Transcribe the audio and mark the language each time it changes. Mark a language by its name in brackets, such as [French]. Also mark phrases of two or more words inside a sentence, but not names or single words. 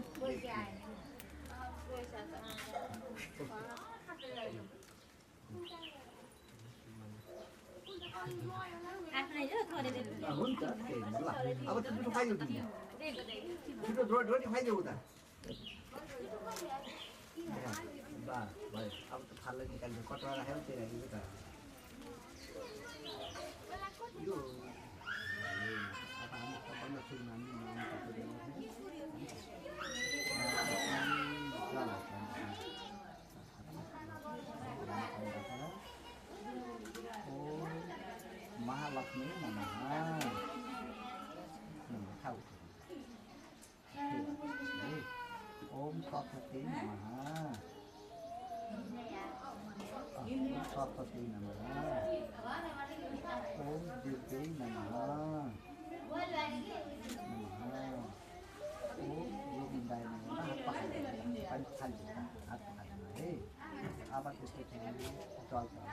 [Nepali] हुन्छ ल अब छिटो खाइदेऊ छिटो रोटी खाइदेऊ त भयो अब त थाल्दै निकाल्नु कटुवा राखेर त्यही राखेको त यो अब हामी सबभन्दा सुरुमा [Sanskrit] महालक्ष्मी नमः खाऊ ओम सरस्वती नमः सरस्वती नमः ओम दुर्गे नमः ओम गोविन्दाय नमः [Nepali] अब त्यसपछि हामीले जल